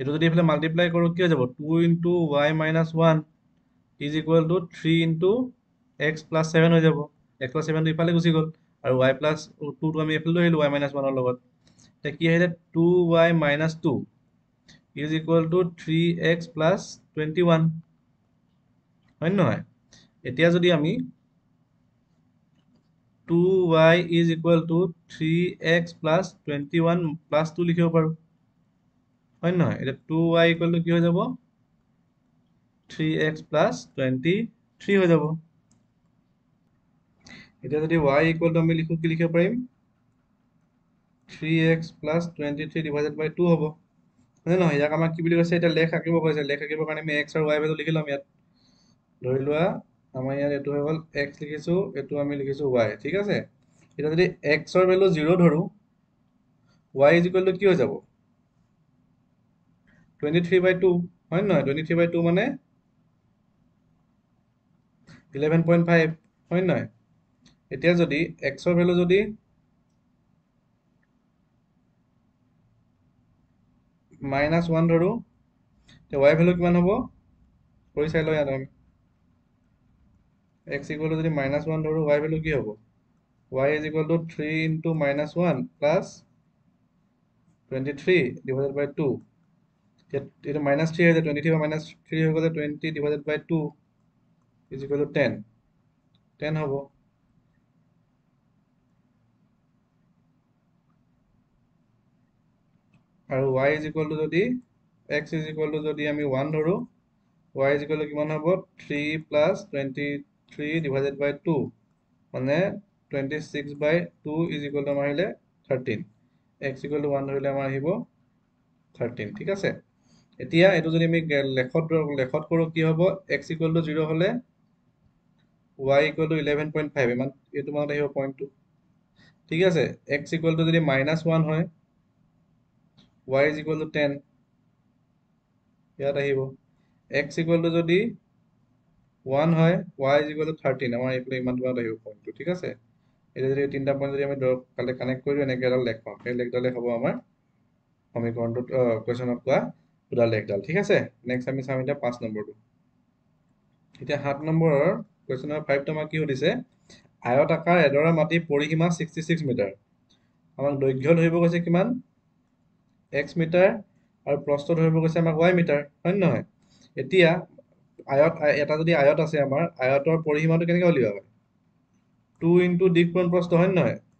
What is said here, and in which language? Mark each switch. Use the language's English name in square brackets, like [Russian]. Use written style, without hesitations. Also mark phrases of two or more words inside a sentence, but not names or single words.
[Assamese] এইটো যদি এইফালে মাল্টিপ্লাই কৰোঁ কি হৈ যাব [English] 2 into y minus 1 is equal to 3 into x plus 7 [Assamese] হৈ যাব [English] x plus 7 [Assamese] ইফালে গুচি গ'ল আৰু [English] y plus 2 [Assamese] আমি এইফালে লৈ আহিলোঁ [English] y minus 1 [Assamese] লগত এতিয়া কি আহিলে [English] 2y minus 2 is equal to 3x plus 21 [Assamese] হয় নহয় এতিয়া যদি আমি [English] 2y is equal to 3x plus 21 plus 2 [Assamese] লিখিব পাৰোঁ হয় নহয় এতিয়া [English] 2y equal to [Assamese] কি হৈ যাব [English] 3x plus 23 [Assamese] হৈ যাব এতিয়া যদি [English] y equal to [Assamese] আমি লিখো কি লিখিব পাৰিম [English] 3x plus 23 divided by 2 [Assamese] হ'ব হয় নহয় ইয়াক আমাক কি বুলি কৈছে এতিয়া লেখ আঁকিব কৈছে লেখ আঁকিবৰ কাৰণে আমি x আৰু y ভেলু লিখি ল'ম ইয়াত ধৰি লোৱা আমাৰ ইয়াত এইটো হৈ গ'ল x লিখিছোঁ এইটো আমি লিখিছোঁ y ঠিক আছে এতিয়া যদি x ৰ ভেলু 0 ধৰো [English] y is equal to [Assamese] কি হৈ যাব 23/2 হয় নহয় 23/2 মানে 11.5 হয় নহয় এতিয়া যদি x ৰ ভেলু যদি -1 ধৰো তে y ভেলু কিমান হ'ব কৰি চাই লওঁ ইয়াত আমি [English] x equal to [Assamese] যদি -1 ধৰো y ভেলু কি হ'ব [English] y is equal to 3 into -1 plus 23 divided by 2 [Assamese] এটা -3 হৈ যায় 23 বা -3 হৈ গ'লে [English] 20 divided by 2 is equal to 10 [Assamese] হ'ব আৰু [English] y is equal to [Assamese] যদি [English] x is equal to [Assamese] যদি আমি 1 ধৰো [English] y is equal to [Assamese] কিমান হ'ব [English] 3 plus 23 divided by 2 [Assamese] মানে 26/2 [English] is equal to [Assamese] আমাৰ আহিলে 13 [English] x equal to 1 [Assamese] ধৰিলে আমাৰ আহিব 13 ঠিক আছে এতিয়া এইটো যদি আমি লেখত কৰোঁ কি হ'ব [English] x equal to 0 [Assamese] হ'লে [English] y equal to 11.5 [Assamese] ইমান এইটো মানত আহিব পইণ্টটো ঠিক আছে [English] x equal to [Assamese] যদি -1 হয় [English] y is equal to 10 [Assamese] ইয়াত আহিব [English] x equal to [Assamese] যদি 1 হয় [English] y is equal to 13 [Assamese] আমাৰ এইফালে ইমান দূৰত আহিব পইণ্টটো ঠিক আছে এতিয়া যদি তিনিটা পইণ্ট যদি আমি কানেক্ট কৰি দিওঁ এনেকৈ এডাল লেখ পাম সেই লেখডালে হ'ব আমাৰ সমীকৰণটোত কুৱেশ্যনত পোৱা দুটা লেখডাল ঠিক আছে নেক্সট আমি চাম এতিয়া 5 নম্বৰটো এতিয়া 7 নম্বৰৰ কুৱেশ্যন নম্বৰ 5টো আমাক কি সুধিছে আয়তাকাৰ এডৰা মাটি পৰিসীমা 66 মিটাৰ আমাক দৈৰ্ঘ্য ধৰিব কৈছে কিমান x মিটাৰ আৰু প্ৰস্থ ধৰিব কৈছে আমাক y মিটাৰ হয় নহয় এতিয়া এটা যদি আয়ত আছে আমাৰ আয়তৰ পৰিসীমাটো কেনেকৈ উলিওৱা হয় 2 ইনটু দিক পূৰণ প্ৰস্থ হয় নহয়